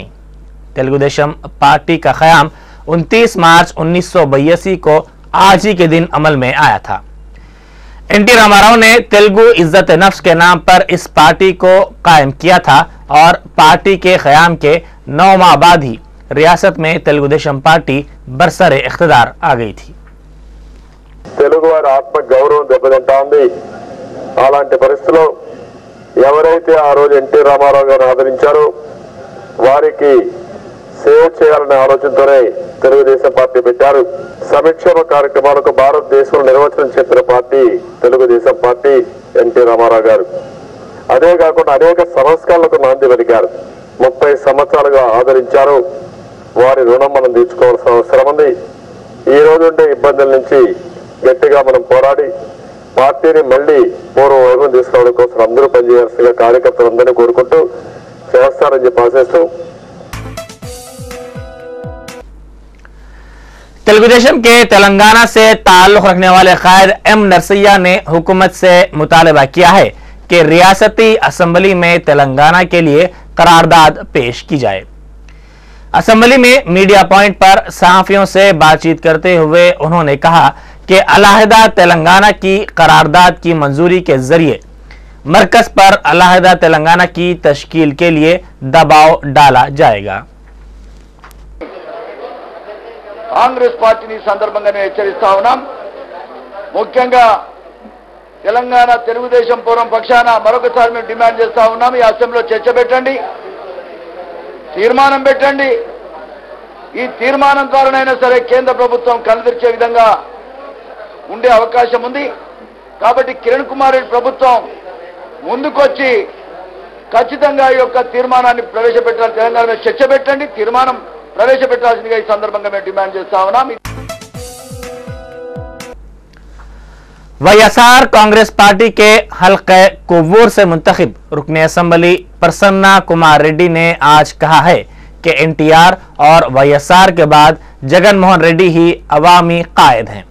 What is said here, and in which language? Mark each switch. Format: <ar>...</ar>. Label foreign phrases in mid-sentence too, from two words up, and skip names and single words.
<ur>تیلگو دیشم پارٹی کا قیام 29 مارچ 1982 کو آج ہی کے دن عمل میں آیا تھا. این ٹی راما راؤ نے تیلگو عزت نفس کے نام پر اس پارٹی کو قائم کیا تھا اور پارٹی کے قیام کے 9 ماہ بعد ہی ریاست میں تیلگو دیشم پارٹی برسر اقتدار آ گئی تھی.</ur> <te>తెలుగు వారి ఆత్మ గౌరవం దెబ్బతింటా ఉంది। అలాంటి పరిస్థితుల్లో ఎవరైతే ఆ రోజు ఎన్టీ రామారావు గారిని ఆదరించారో వారికి సేవ చేయాలనే ఆలోచనతోనే తెలుగుదేశం పార్టీ పెట్టారు। సంక్షేమ కార్యక్రమాలకు భారతదేశంలో నిర్వచనం చెప్పిన పార్టీ తెలుగుదేశం పార్టీ, ఎన్టీ రామారావు గారు। అదే కాకుండా అనేక సంస్కరణలకు నాంది పలికారు। 30 సంవత్సరాలుగా ఆదరించారు। వారి రుణం మనం తీర్చుకోవాల్సిన అవసరం ఉంది। ఈ రోజు ఉండే ఇబ్బందుల నుంచి గట్టిగా మనం పోరాడి పార్టీని మళ్లీ పూర్వ వైభవం తీసుకోవడం కోసం అందరూ పనిచేయాల్సిందిగా కార్యకర్తలందరినీ కోరుకుంటూ చేస్తారని చెప్పి ఆశిస్తూ</te> <ur>تیلگو دیشم کے تلنگانہ سے تعلق رکھنے والے قائد ایم نرسیا نے حکومت سے مطالبہ کیا ہے کہ ریاستی اسمبلی میں تلنگانہ کے لیے قرارداد پیش کی جائے. اسمبلی میں</ur> <en>media point</en> <ur>پر صحافیوں سے بات چیت کرتے ہوئے انہوں نے کہا کہ علاحدہ تلنگانہ کی قرارداد کی منظوری کے ذریعے مرکز پر علاحدہ تلنگانہ کی تشکیل کے لیے دباؤ ڈالا جائے گا.</ur> <te>కాంగ్రెస్ పార్టీని సందర్భంగానే హెచ్చరిస్తా ఉన్నాం। ముఖ్యంగా తెలంగాణ తెలుగుదేశం పూర్వం పక్షాన మరొకసారి మేము డిమాండ్ చేస్తా ఉన్నాం, ఈ అసెంబ్లీలో చర్చ పెట్టండి, తీర్మానం పెట్టండి। ఈ తీర్మానం ద్వారానైనా సరే కేంద్ర ప్రభుత్వం కనుదర్చే విధంగా ఉండే అవకాశం ఉంది। కాబట్టి కిరణ్ కుమార్ రెడ్డి ప్రభుత్వం ముందుకొచ్చి ఖచ్చితంగా ఈ యొక్క తీర్మానాన్ని ప్రవేశపెట్టాలి, తెలంగాణ మీద చర్చ పెట్టండి, తీర్మానం ప్రవేశపెట్టాల్సిందిగా ఈ సందర్భంగా మేము డిమాండ్ చేస్తా ఉన్నాం।</te> <ur>وائی ایس آر کانگریس پارٹی کے حلقے کوور سے منتخب رکن اسمبلی پرسنا کمار ریڈی نے آج کہا ہے کہ این ٹی آر اور وائی ایس آر کے بعد جگن موہن ریڈی ہی عوامی قائد ہیں.</ur>